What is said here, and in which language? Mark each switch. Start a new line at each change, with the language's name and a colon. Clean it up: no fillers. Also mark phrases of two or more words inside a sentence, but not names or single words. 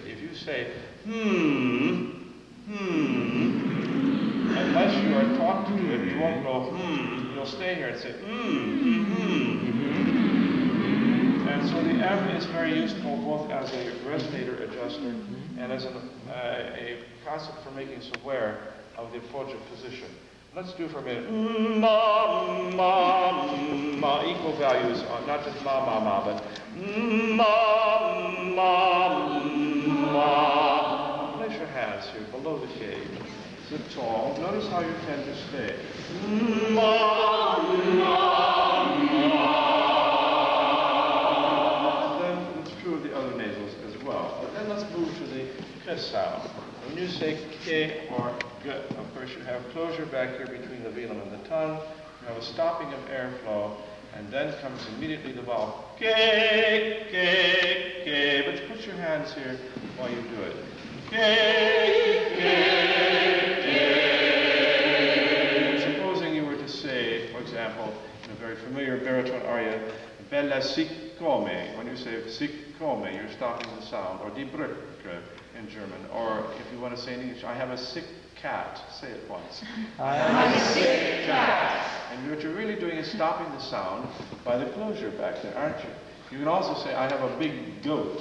English: If you say unless you are taught to do it, you won't go you'll stay here and say And so the M is very useful both as a resonator adjuster and as a constant for making us aware of the appoggio position. Let's do for a minute. Ma, ma, ma. Equal values, not just ma, ma, ma, but ma, ma, ma. Place your hands here below the K. Sit tall. Notice how you tend to stay. Ma, ma, ma. Of the other nasals as well. But then let's move to the K sound. When you say K or G, of course you have closure back here between the velum and the tongue. You have a stopping of airflow, and then comes immediately the vowel K, K, K. But put your hands here while you do it. K, K, K. Supposing you were to say, for example, in a very familiar baritone aria,
Italian: Bella siccome.
English: When you say siccome, you're stopping the sound. Or
German: die Brücke
English: in German. Or if you want to say in English, I have a sick cat. Say it once. I have a sick cat. And what you're really doing is stopping the sound by the closure back there, aren't you? You can also say, I have a big goat.